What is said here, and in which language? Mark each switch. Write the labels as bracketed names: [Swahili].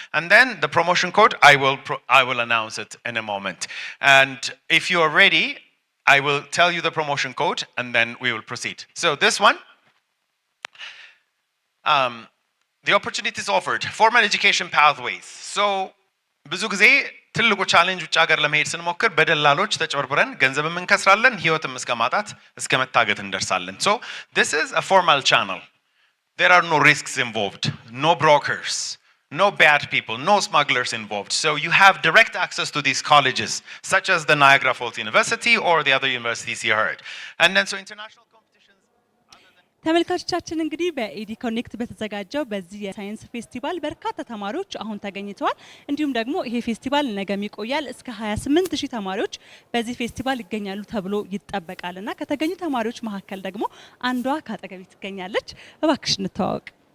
[English] And then the promotion code, I will announce it in a moment. And if you are ready, I will tell you the promotion code and then we will proceed. So this one, the opportunities offered, formal education pathways. [Amharic] So ብዙ ጊዜ ትልቁ ቻሌንጅ ውጭ ሀገር ለመሄድ ስንሞክር በደላሎች ተጨበርብረን ገንዘብም እንከስራለን፣ ህይወትም እስከ ማጣት እስከ መታገት እንደርሳለን። [English] So this is a formal channel. There are no risks involved, no brokers, no bad people, no smugglers involved. So you have direct access to these colleges, such as the Niagara Falls University or the other universities you heard. And then so international competitions. [Amharic] ተመልካቾቻችን እንግዲህ በኢዲ ኮኔክት በተዘጋጀው በዚህ የሳይንስ ፌስቲቫል በርካታ ተማሪዎች አሁን ተገኝተዋል። እንዲሁም ደግሞ ይሄ ፌስቲቫል ነገም ይቆያል። እስከ 28000 ተማሪዎች በዚህ ፌስቲቫል ይገኛሉ ተብሎ ይጠበቃልና ከተገኙ ተማሪዎች መካከል ደግሞ አንዷ ካጠገቤ ትገኛለች። እባክሽ እንተዋወቅ።